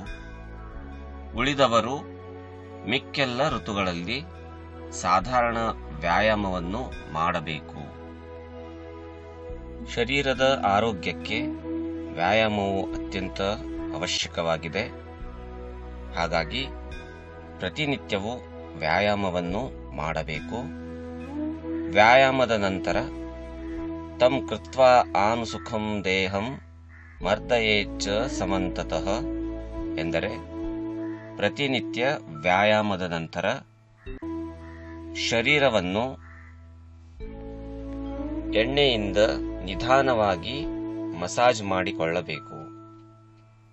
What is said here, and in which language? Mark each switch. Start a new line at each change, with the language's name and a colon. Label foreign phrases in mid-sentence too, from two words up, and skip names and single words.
Kannada: ಉಳಿದವರು ಮಿಕ್ಕೆಲ್ಲ ಋತುಗಳಲ್ಲಿ ಸಾಧಾರಣ ವ್ಯಾಯಾಮವನ್ನು ಮಾಡಬೇಕು. ಶರೀರದ ಆರೋಗ್ಯಕ್ಕೆ ವ್ಯಾಯಾಮವು ಅತ್ಯಂತ ಅವಶ್ಯಕವಾಗಿದೆ. ಹಾಗಾಗಿ ಪ್ರತಿನಿತ್ಯವೂ ವ್ಯಾಯಾಮವನ್ನು ಮಾಡಬೇಕು. ವ್ಯಾಯಾಮದ ನಂತರ
Sanskrit: ತಂ ಕೃತ್ವಾ ಆನುಸುಖಂ ದೇಹಂ ಮರ್ದಯೇಚ್ಚ ಸಮಂತತಃ
Kannada: ಎಂದರೆ, ಪ್ರತಿನಿತ್ಯ ವ್ಯಾಯಾಮದ ನಂತರ ಶರೀರವನ್ನು ಎಣ್ಣೆಯಿಂದ ನಿಧಾನವಾಗಿ ಮಸಾಜ್ ಮಾಡಿಕೊಳ್ಳಬೇಕು. ಧನ್ಯವಾದः.